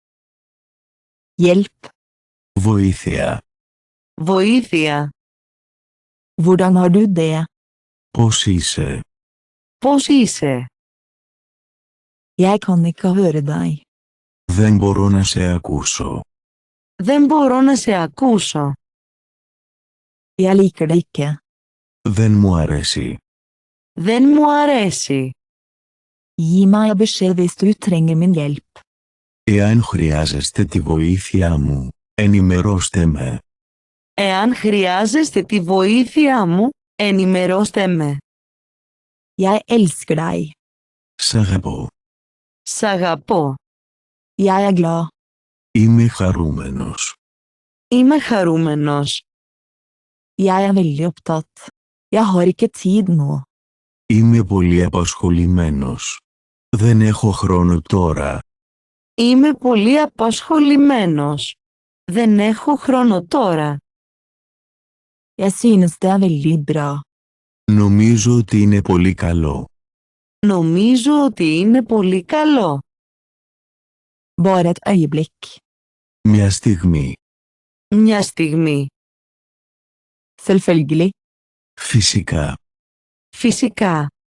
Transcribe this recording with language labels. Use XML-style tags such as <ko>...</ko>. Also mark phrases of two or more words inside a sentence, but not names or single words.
<no>Hjelp.</no> <el>Βοήθεια. Βοήθεια.</el> <no>Hvordan har du det?</no> <el>Πώς είσαι? Πώς είσαι?</el> <no>Jeg kan ikke høre deg.</no> <el>Δεν μπορώ να σε ακούσω. Δεν μπορώ να σε ακούσω.</el> <no>Jeg liker det ikke.</no> <el>Δεν μου αρέσει. Δεν μου αρέσει.</el> <no>Gi meg beskjed hvis du trenger min hjelp.</no> <el>Εάν χρειάζεστε τη βοήθειά μου, ενημερώστε με. Εάν χρειάζεστε τη βοήθειά μου, ενημερώστε με.</el> <no>Jeg elsker deg.</no> <el>Σ' αγαπώ. Σ' αγαπώ.</el> <no>Jeg er glad.</no> <el>Είμαι χαρούμενος. Είμαι χαρούμενος.</el> <no>Jeg er veldig opptatt. Jeg har ikke tid nå.</no> <el>Είμαι πολύ απασχολημένος. Δεν έχω χρόνο τώρα. Είμαι πολύ απασχολημένος. Δεν έχω χρόνο τώρα.</el> <no>Jeg synes det er veldig bra.</no> <el>Νομίζω ότι είναι πολύ καλό. Νομίζω ότι είναι πολύ καλό.</el> <no>Bare et øyeblikk.</no> <el>Μια στιγμή. Μια στιγμή.</el> <no>Selvfølgelig.</no> <el>Φυσικά. Φυσικά.</el>